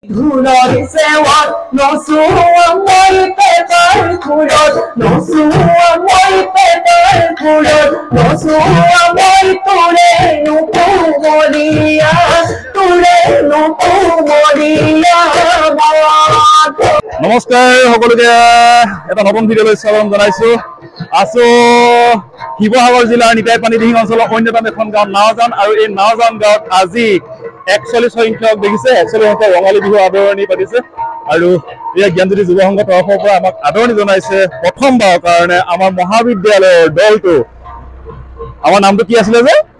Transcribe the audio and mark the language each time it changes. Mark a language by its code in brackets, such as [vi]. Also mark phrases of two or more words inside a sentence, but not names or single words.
[as] Curor sewan, no suwa moi pepar curor, no suwa moi pepar curor, no suwa moi ture no pumoria, নমস্কাৰ সকলোকে এটা নতুন ভিডিঅ'লৈ স্বাগতম জনাইছো আছো শিৱসাগৰ জিলাৰ নিতাই পানী দিহিং অঞ্চলৰ অন্যতম এখন গাঁও নাওজান আৰু এই নাওজান গাঁৱত আজি 41 সংখ্যক দেখিছে 41 সংখ্যক ৰঙালী বিহু আদৰণি পাতিছে আৰু এই জ্ঞানজ্যোতি যুৱ সংঘৰ তৰফৰ পৰা আমাক আদৰণি জনাইছে প্ৰথমবাৰৰ কাৰণে আমাৰ মহাবিদ্যালয়ৰ দলটো আমাৰ নামটো কি আছিল যে